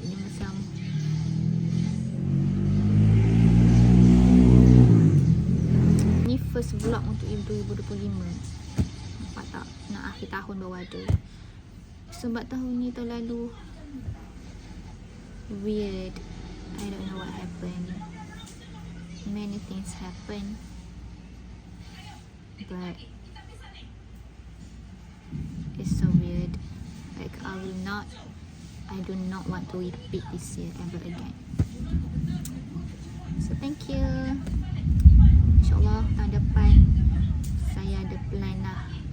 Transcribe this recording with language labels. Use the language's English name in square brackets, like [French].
[Malay] Dia macam ni [English] first vlog [Malay] untuk 2025. Nampak tak? Nak akhir tahun baru ada. Sebab tahun ni terlalu weird. [English] I don't know what happened. Many things happen. But it's so weird. Like I do not want to repeat this year ever again. So thank you. [Malay] InsyaAllah tahun depan saya ada plan lah.